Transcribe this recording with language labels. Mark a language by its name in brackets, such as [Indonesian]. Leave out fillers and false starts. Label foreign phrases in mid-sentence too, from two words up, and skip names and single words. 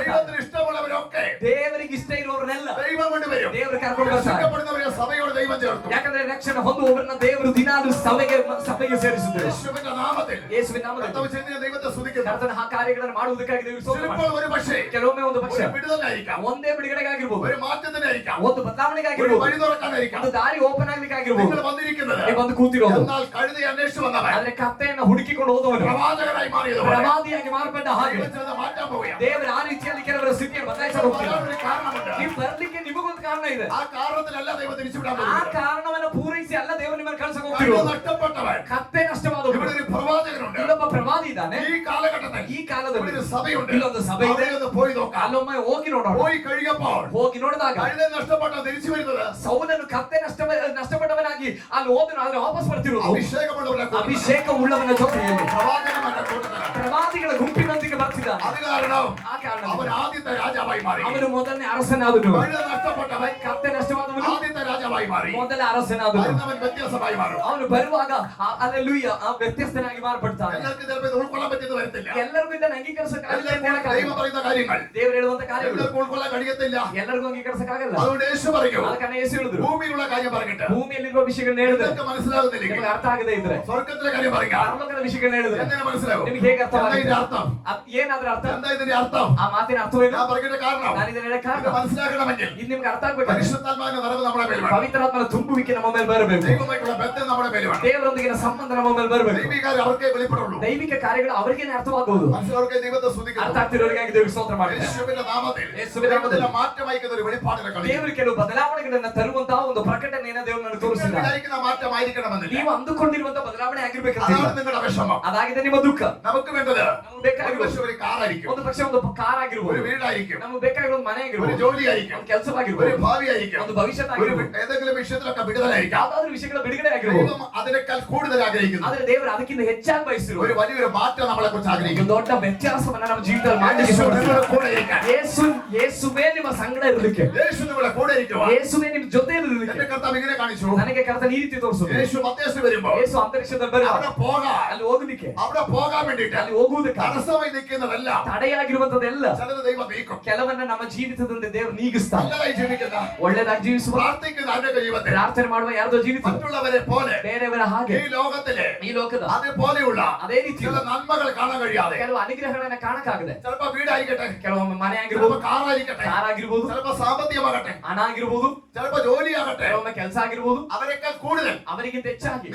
[Malayalam] ദൈവത്തിന് ഇഷ്ടമുള്ളവരൊക്കെ [Kannada] ದೇವರಿಗೆ ಇಷ್ಟ ಇರುವವರನ್ನೆಲ್ಲ [Malayalam] ദൈവം കൊണ്ടുവരും. [Kannada] ದೇವರು ಕರ್ಕೊಂಡು ಬರ್ತಾರೆ. [Malayalam] രക്ഷിക്കപ്പെടുന്നവരെ സഭയോട് ദൈവം ചേർത്തു. [Kannada] ಯಾಕಂದ್ರೆ ರಕ್ಷಣೆ ಹೊಂದುವವರನ್ನ ದೇವರು ದಿನಾಲು ಸಭೆಗೆ ಸೇರಿಸಿದ್ರು. [Malayalam] യേശുവിന്റെ നാമത്തിൽ [Kannada] ಯೇಸುವಿನ ನಾಮದಲ್ಲಿ [Malayalam] കർത്താവ് ചെയ്യുന്ന ദൈവത്തെ സ്തുതിക്കുന്നു. [Kannada] ಕರ್ತನ ಆ ಕಾರ್ಯಗಳನ್ನು ಮಾಡುವುದಕ್ಕಾಗಿ ದೇವರು ಸ್ತೋತ್ರ [Malayalam] ചിലപ്പോൾ [Kannada] ಮಾಡ್ತಾರೆ. [Malayalam] ഒരു പക്ഷേ [Kannada] ಕೆಲವೊಮ್ಮೆ ಒಂದು ಪಕ್ಷ [Malayalam] ഒരു വിടുതലായിരിക്കാം, [Kannada] ಒಂದೇ ಬಿಡುಗಡೆಗಾಗಿರ್ಬೋದು, [Malayalam] ഒരു മാറ്റത്തിനായിരിക്കാം, [Kannada] ಒಂದು [Malayalam] ഒരു [Kannada] ಬದಲಾವಣೆಗಾಗಿರ್ಬೋದು, [Malayalam] വഴി തുറക്കാനായിരിക്കാം [Kannada] ಒಂದು ದಾರಿ ಓಪನ್ ಆಗ್ಲಿಕ್ಕಾಗಿರ್ಬೋದು. [Malayalam] നിങ്ങൾ വന്നിരിക്കുന്നത്. [Kannada] ನೀವು ಬಂದು ಕೂತಿರೋದು. [Malayalam] എന്നാൽ കഴുതയെ അന്വേഷിച്ചു വന്നവൻ [Kannada] ಆದ್ರೆ ಕತ್ತೆಯನ್ನು ಹುಡುಕಿಕೊಂಡು ಹೋದವನು [Malayalam] പ്രവാചകനായി മാറിയതുപോലെ [Kannada] ಪ್ರವಾದಿಯಾಗಿ ಮಾರ್ಪಟ್ಟ ಹಾಗೆ [Malayalam] ദൈവം ചിലത് മാറ്റാൻ പോവുകയാണ്. [Kannada] ದೇವರು ಆ ರೀತಿಯಲ್ಲಿ ಕೆಲವರ ಸ್ಥಿತಿಯನ್ನು ಬದಲಾಯಿಸಲು ಹೋಗ್ತಿಲ್ಲ. [Malayalam] വരാൻ ഒരു കാരണമുണ്ട്. [Kannada] ನೀವು ಬರ್ಲಿಕ್ಕೆ ನಿಮಗೊಂದು ಕಾರಣ ಇದೆ. [Malayalam] ആ കാരണത്തിലല്ല ദൈവം തിരിച്ചുവിടാൻ [Kannada] ಆ [Malayalam] പോകുന്നത്. [Kannada] ಕಾರಣವನ್ನು ಪೂರೈಸಿ ಅಲ್ಲ ದೇವರು ನಿಮ್ಮನ್ನು ಕಳ್ಸಕ್ [Malayalam] കഴുത [Kannada] ಹೋಗ್ತಿರೋದು. [Malayalam] നഷ്ടപ്പെട്ടവൻ. [Kannada] ಕತ್ತೆ ನಷ್ಟವಾದವನು. [Malayalam] ഇവിടെ ഒരു പ്രവാചകനുണ്ട്. [Kannada] ಇಲ್ಲೊಬ್ಬ ಪ್ರವಾದಿ ಇದ್ದಾನೆ. [Malayalam] ഈ കാലഘട്ടത്തിൽ [Kannada] ಈ [Malayalam] ഇവിടെ [Kannada] ಕಾಲದಲ್ಲಿ [Malayalam] ഒരു സഭയുണ്ട്. [Kannada] ಇಲ್ಲೊಂದು ಸಭೆ ಇದೆ. [Malayalam] അവിടെ ഒന്ന് പോയി നോക്കാം. [Kannada] ಅಲ್ಲೊಮ್ಮೆ ಹೋಗಿ ನೋಡೋಣ. [Malayalam] പോയി കഴിയപ്പോൾ [Kannada] ಹೋಗಿ ನೋಡಿದಾಗ [Malayalam] കഴുത നഷ്ടപ്പെട്ട തിരിച്ചു വരുന്നത് [Kannada] ಸೌಲನು ಕತ್ತೆ ನಷ್ಟಪಟ್ಟವನಾಗಿ ಅಲ್ಲಿ ಹೋದನು, ಆದ್ರೆ ವಾಪಸ್ ಬರ್ತಿರೋದು [Malayalam] അഭിഷേകമുള്ളവരുടെ കൂട്ടത്തിലാണ്. [Kannada] ಅಭಿಷೇಕ ಉಳ್ಳವನ ಜೊತೆಯಲ್ಲಿ [Malayalam] പ്രവാചകന്മാരുടെ കൂട്ടത്തിലാണ്. [Kannada] ಪ್ರವಾದಿಗಳ ಗುಂಪಿನೊಂದಿಗೆ ಬರ್ತಿದ್ದಾನೆ. [Malayalam] അത് കാരണം [Kannada] ಆ ಕಾರಣ [Malayalam] അവൻ ആദ്യത്തെ രാജാവായി മാറി. [Kannada] ಅವನು ಮೊದಲನೇ ಅರಸನಾದನು. [Malayalam] കഴുത നഷ്ടപ്പെട്ടവൻ [Kannada] ಕತ್ತೆ ನಷ್ಟವಾದವನು [Malayalam] ആദ്യത്തെ രാജാവായി മാറി. [Kannada] ಮೊದಲ ಅರಸನಾದನು. [Malayalam] വരുന്നവൻ വ്യത്യാസമായി മാറും. [Kannada] ಅವನು ಬರುವಾಗ ಅಲ್ಲೆಲೂಯ್ಯ ಆ ವ್ಯತ್ಯಸ್ತನಾಗಿ ಮಾರ್ಪಡ್ತಾನೆ. [Malayalam] എല്ലാവർക്കും ചിലപ്പോൾ ഇത് ഉൾക്കൊള്ളാൻ പറ്റിയെന്ന് വരത്തില്ല. [Kannada] ಎಲ್ಲರಿಗೂ ಇದನ್ನು ಅಂಗೀಕರಿಸಕ್ಕಾಗಲ್ಲ. [Malayalam] എല്ലാവർക്കും ദൈവം പറയുന്ന കാര്യങ്ങൾ [Kannada] ದೇವರು ಹೇಳುವಂತ ಕಾರ್ಯಗಳು [Malayalam] എല്ലാവർക്കും ഉൾക്കൊള്ളാൻ കഴിയത്തില്ല. [Kannada] ಎಲ್ಲರಿಗೂ ಅಂಗೀಕರಿಸಕ್ಕಾಗಲ್ಲ. [Malayalam] അതുകൊണ്ട് യേശു പറയൂ, [Kannada] ಅದಕ್ಕೆ ಯೇಸು ಹೇಳಿದ್ರು, [Malayalam] ഭൂമിയിലുള്ള കാര്യം പറഞ്ഞിട്ട് [Kannada] ಭೂಮಿಯಲ್ಲಿರುವ ವಿಷಯಗಳನ್ನ ಹೇಳಿದ್ರೆ [Malayalam] നിങ്ങൾക്ക് മനസ്സിലാകുന്നില്ലെങ്കിൽ [Kannada] ನಿಮಗೆ ಅರ್ಥ ಆಗದೆ ಇದ್ರೆ [Malayalam] സ്വർഗത്തിലെ കാര്യം പറയുക. [Kannada] ಪರಲೋಕದ ವಿಷಯಗಳನ್ನ ಹೇಳಿದ್ರೆ [Malayalam] എങ്ങനെ മനസ്സിലാകും? [Kannada] ನಿಮಗೆ ಹೇಗೆ [Malayalam] എന്താ [Kannada] ಅರ್ಥವಾಗುತ್ತೆ? [Malayalam] ഇതിന്റെ ಅർത്ഥം? [Kannada] ಏನಾದ್ರೂ ಅರ್ಥ? [Malayalam] എന്താ ഇതിന്റെ ಅർത്ഥം? [Kannada] ಆ ಮಾತಿನ ಅರ್ಥವೇನು? [Malayalam] ഞാൻ പറയുന്ന കാരണം [Kannada] ನಾನು ಇದನ್ನ ಹೇಳಕ್ [Malayalam] ഇത് [Kannada] ಕಾರಣ [Malayalam] മനസ്സിലാക്കണമെങ്കിൽ [Kannada] ಇದು ನಿಮ್ಗೆ ಅರ್ಥ ಆಗ್ಬೇಕು. [Malayalam] പരിശുദ്ധാത്മാവിന്റെ നിറവ് നമ്മുടെ മേൽ വേണം. [Kannada] ಪವಿತ್ರಾತ್ಮನ ತುಂಬುವಿಕೆ ನಮ್ಮ ಮೇಲೆ ಬರಬೇಕು. [Malayalam] ദൈവമായിട്ടുള്ള ബന്ധം നമ്മുടെ മേൽ വേണം. [Kannada] ದೇವರೊಂದಿಗಿನ ಸಂಬಂಧ ನಮ್ಮ ಮೇಲೆ ಬರಬೇಕು. [Malayalam] ദൈവിക കാര്യം അവർക്കേ വെളിപ്പെടുള്ളൂ. [Kannada] ದೈವಿಕ ಕಾರ್ಯಗಳು ಅವರಿಗೇನೆ ಅರ್ಥವಾಗುವುದು. [Malayalam] മനസ്സിലവർക്ക് ദൈവത്തെ സ്തുതിക്കുന്നു. [Kannada] ಅರ್ಥ ಆಗ್ತಿರೋರಿಗಾಗಿ ದೇವರಿಗೆ ಸ್ತೋತ್ರ ಮಾಡ್ತಾರೆ. [Malayalam] യേശുവിന്റെ നാമത്തിൽ യേശുവിന്റെ നാമത്തിൽ ദൈവത്തിന്റെ മാറ്റം അയക്കുന്ന ഒരു വെളിപ്പാടിനെ കളിക്കും. [Kannada] ದೇವರು ಕೆಲವು ಬದಲಾವಣೆಗಳನ್ನ ತರುವಂತಹ ಒಂದು ಪ್ರಕಟಣೆಯನ್ನು ದೇವರು ನನಗೆ ತೋರಿಸಿದ್ದಾರೆ. [Malayalam] വിചാരിക്കുന്ന മാറ്റമായിരിക്കണമെന്നില്ല. [Kannada] ನೀವು ಅಂದುಕೊಂಡಿರುವಂತಹ ಬದಲಾವಣೆ ಆಗಿರ್ಬೇಕಂತಿಲ್ಲ. [Malayalam] അതാണ് നിങ്ങളുടെ വിഷമം. [Kannada] ಅದಾಗಿದೆ ನಿಮ್ಮ ದುಃಖ. [Malayalam] നമുക്ക് വേണ്ടത് [Kannada] ನಮಗೆ ಬೇಕಾಗಿರೋದು [Malayalam] ഒരുപക്ഷേ ഒരു കാറായിരിക്കും, [Kannada] ಒಂದು ಪಕ್ಷ ಒಂದು ಕಾರ್ ಆಗಿರ್ಬೋದು, [Malayalam] ഒരു വീടായിരിക്കും, [Kannada] ನಮಗೆ ಬೇಕಾಗಿರೋ ಒಂದು ಮನೆ [Malayalam] ഒരു [Kannada] ಆಗಿರ್ಬೋದು, [Malayalam] ജോലിയായിരിക്കും, [Kannada] ಒಂದು ಕೆಲಸವಾಗಿರ್ಬೋದು, [Malayalam] ഒരു ഭാവിയായിരിക്കും, [Kannada] ಒಂದು ಭವಿಷ್ಯತ್ [Malayalam] ഒരു [Kannada] ಆಗಿರ್ಬೋದು, [Malayalam] ഏതെങ്കിലും വിഷയത്തിലൊക്കെ വിടുതലായിരിക്കാം. [Kannada] ಯಾವ್ದಾದ್ರು ವಿಷಯಗಳ ಬಿಡುಗಡೆ ಆಗಿರ್ಬೋದು. [Malayalam] ദൈവം അതിനേക്കാൾ കൂടുതൽ ആഗ്രഹിക്കുന്നു. [Kannada] ಆದ್ರೆ ದೇವರು ಅದಕ್ಕಿಂತ ಹೆಚ್ಚಾಗಿ ಬಯಸಿರುವ [Malayalam] ഒരു വലിയൊരു മാറ്റം നമ്മളെ കുറിച്ച് [Kannada] ಒಂದು [Malayalam] ആഗ്രഹിക്കുന്നു. [Kannada] ದೊಡ್ಡ ವ್ಯತ್ಯಾಸವನ್ನ ನಮ್ಮ ಜೀವಿತದಲ್ಲಿ ಮಾಡಲಿಕ್ಕೆ [Malayalam] യേശു [Kannada] ಇಷ್ಟಪಡ್ತಾರೆ. [Malayalam] നിങ്ങളുടെ കൂടെ ഇരിക്കാൻ. [Kannada] ಯೇಸುವೇ ನಿಮ್ಮ ಸಂಗಡ ಇರಲಿಕ್ಕೆ, [Malayalam] യേശു നിങ്ങളുടെ കൂടെ ഇരിക്കുവാൻ. [Kannada] ಯೇಸುವೇ ನಿಮ್ಮ ಜೊತೆಯಲ್ಲಿ [Malayalam] എന്റെ [Kannada] ಇರಲಿಕ್ಕೆ [Malayalam] കർത്താവ് ഇങ്ങനെ കാണിച്ചു. [Kannada] ನನಗೆ ಕರ್ತನ ಈ ರೀತಿ ತೋರಿಸೋದು. [Malayalam] യേശു മധ്യസ്ഥ വരുമ്പോൾ [Kannada] ಯೇಸು ಅಂತರಿಕ್ಷದಲ್ಲಿ ಬರುವ [Malayalam] അവിടെ പോകാൻ, [Kannada] ಅಲ್ಲಿ ಹೋಗಲಿಕ್ಕೆ, [Malayalam] അവിടെ പോകാൻ വേണ്ടിയിട്ട് [Kannada] ಅಲ್ಲಿ ಹೋಗುವುದಕ್ಕೆ [Malayalam] തടസ്സമായി നിൽക്കുന്നതെല്ലാം [Kannada] ತಡೆಯಾಗಿರುವಂತದ್ದೆಲ್ಲ [Malayalam] ചിലത് ദൈവം നീക്കും. [Kannada] ಕೆಲವನ್ನ ನಮ್ಮ ಜೀವಿತದಿಂದ ದೇವರು ನೀಗಿಸ್ತಾನೆ. [Malayalam] നല്ലതായി ജീവിക്കുന്ന, [Kannada] ಒಳ್ಳೆದಾಗಿ ಜೀವಿಸುವ, [Malayalam] പ്രാർത്ഥിക്കുന്ന അവരുടെ ജീവിതത്തിൽ [Kannada] ಪ್ರಾರ್ಥನೆ ಮಾಡುವ ಯಾರ್ದೋ ಜೀವಿತ [Malayalam] മറ്റുള്ളവരെ പോലെ [Kannada] ಬೇರೆಯವರ ಹಾಗೆ [Malayalam] ഈ ലോകത്തിലെ [Kannada] ಈ ಲೋಕದ [Malayalam] അതേപോലെയുള്ള [Kannada] ಅದೇ ರೀತಿ [Malayalam] ചില നന്മകൾ കാണാൻ കഴിയാതെ [Kannada] ಕೆಲವು ಅನುಗ್ರಹಗಳನ್ನ ಕಾಣಕ್ಕಾಗದೆ, [Malayalam] ചിലപ്പോ വീടായിരിക്കട്ടെ, [Kannada] ಕೆಲವೊಮ್ಮೆ ಮನೆ [Malayalam] ചിലപ്പോ [Kannada] ಆಗಿರ್ಬೋದು, [Malayalam] കാറായിരിക്കട്ടെ, [Kannada] ಕಾರ್ ಆಗಿರ್ಬೋದು, [Malayalam] ചിലപ്പോ സാമ്പത്തികമാകട്ടെ, [Kannada] ಹಣ ಆಗಿರ್ಬೋದು, [Malayalam] ചിലപ്പോ ജോലിയാകട്ടെ, [Kannada] ಕೆಲವೊಮ್ಮೆ ಕೆಲಸ ಆಗಿರ್ಬೋದು, [Malayalam] അവരെക്കാൾ കൂടുതൽ [Kannada] ಅವರಿಗಿಂತ ಹೆಚ್ಚಾಗಿ